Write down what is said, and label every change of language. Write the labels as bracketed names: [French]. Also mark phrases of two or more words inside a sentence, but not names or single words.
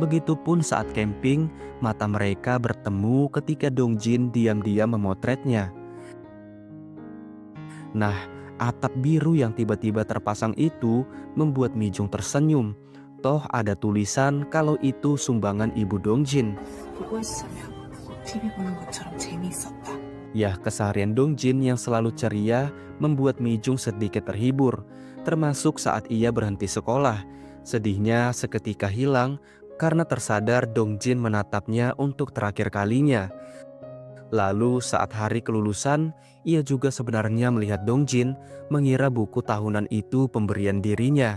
[Indonesian] Begitupun saat camping, mata mereka bertemu ketika Dongjin diam-diam memotretnya. Nah, atap biru yang tiba-tiba terpasang itu membuat Mi Jung tersenyum. Toh ada tulisan kalau itu sumbangan ibu Dongjin. [Korean] 보고 있으면 TV 보는 것처럼 재미있었다. [Indonesian] Ya, keseharian Dongjin yang selalu ceria membuat Mi Jung sedikit terhibur, termasuk saat ia berhenti sekolah. Sedihnya seketika hilang karena tersadar Dongjin menatapnya untuk terakhir kalinya. Lalu saat hari kelulusan, ia juga sebenarnya melihat Dongjin mengira buku tahunan itu pemberian dirinya.